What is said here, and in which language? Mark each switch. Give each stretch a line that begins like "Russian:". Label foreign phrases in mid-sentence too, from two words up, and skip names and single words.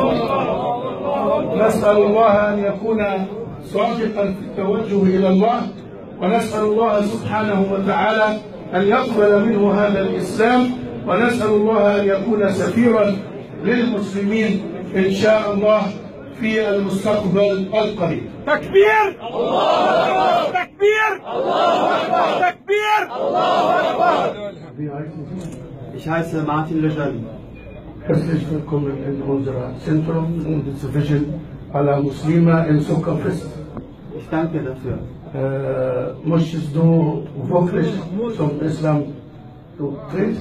Arabic: نسأل الله أن يكون صادقا في التوجه إلى الله، ونسأل الله سبحانه وتعالى أن يقبل منه هذا الإسلام، ونسأل الله أن يكون سفيرا للمسلمين إن شاء الله في المستقبل القريب. تكبير! الله أكبر! تكبير! الله أكبر! تكبير! الله أكبر!
German: Ich heiße Martin Lejeune. Herzlich willkommen in unserem Zentrum und Division aller Muslime in Zuckerfest. Ich danke dafür. Möchtest du wirklich zum Islam treten?